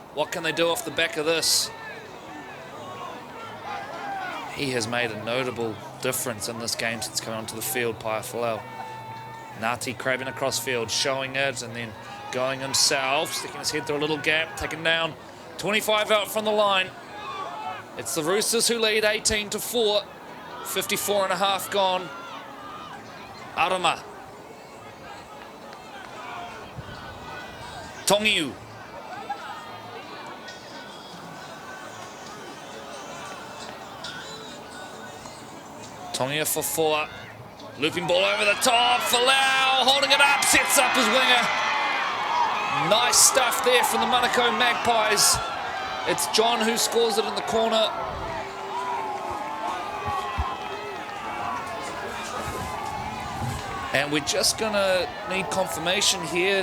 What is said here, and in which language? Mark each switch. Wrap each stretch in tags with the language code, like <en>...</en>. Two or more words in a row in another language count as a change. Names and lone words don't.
<en>What can they do off the back of this? He has made a notable difference in this game since coming onto the field, Paia Falau. Ngati crabbing across field, showing it, and then going himself, sticking his head through a little gap, taken down. 25 out from the line. It's the Roosters who lead 18-4. 54 and a half gone. Arama. Tongiu. Tongia for 4. Looping ball over the top. Falau holding it up, sets up his winger. Nice stuff there from the Manukau Magpies. It's John who scores it in the corner. And we're just going to need confirmation here.</en>